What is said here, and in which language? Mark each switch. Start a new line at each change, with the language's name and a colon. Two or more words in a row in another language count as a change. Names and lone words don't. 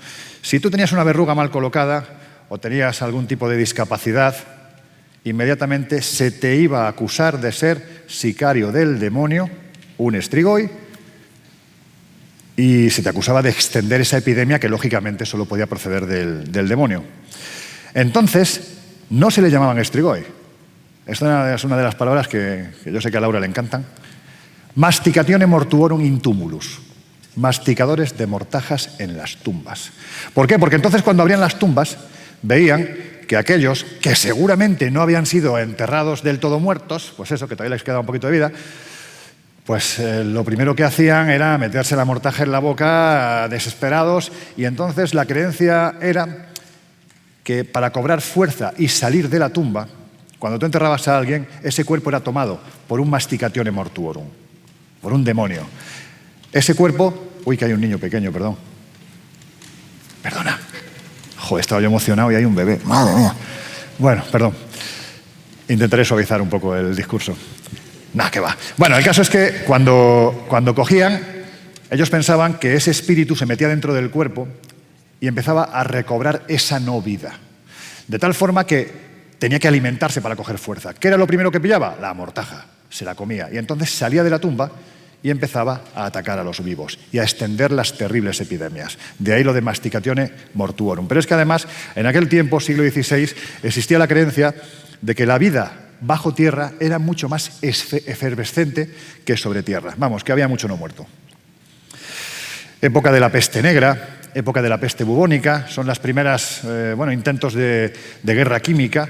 Spanish: Si tú tenías una verruga mal colocada o tenías algún tipo de discapacidad, inmediatamente se te iba a acusar de ser sicario del demonio, un estrigoi, y se te acusaba de extender esa epidemia que lógicamente solo podía proceder del demonio. Entonces, no se le llamaban estrigoi. Esta es una de las palabras que yo sé que a Laura le encantan.
Latin: Masticatione mortuorum in tumulus.
Spanish: Masticadores de mortajas en las tumbas. ¿Por qué? Porque entonces cuando abrían las tumbas veían que aquellos que seguramente no habían sido enterrados del todo muertos, pues eso, que todavía les queda un poquito de vida, pues lo primero que hacían era meterse la mortaja en la boca desesperados, y entonces la creencia era que para cobrar fuerza y salir de la tumba, cuando tú enterrabas a alguien, ese cuerpo era tomado por un
Latin: masticatione mortuorum,
Spanish: por un demonio. Ese cuerpo... Uy, que hay un niño pequeño, perdón. Perdona. Joder, estaba yo emocionado y hay un bebé. Madre mía. Bueno, perdón. Intentaré suavizar un poco el discurso. Nah, que va. Bueno, el caso es que cuando cogían, ellos pensaban que ese espíritu se metía dentro del cuerpo y empezaba a recobrar esa no vida. De tal forma que tenía que alimentarse para coger fuerza. ¿Qué era lo primero que pillaba? La mortaja. Se la comía. Y entonces salía de la tumba y empezaba a atacar a los vivos y a extender las terribles epidemias. De ahí lo de
Latin: masticatione mortuorum.
Spanish: Pero es que además, en aquel tiempo, siglo XVI, existía la creencia de que la vida bajo tierra era mucho más efervescente que sobre tierra. Vamos, que había mucho no muerto. Época de la peste negra, época de la peste bubónica, son las primeras intentos de guerra química.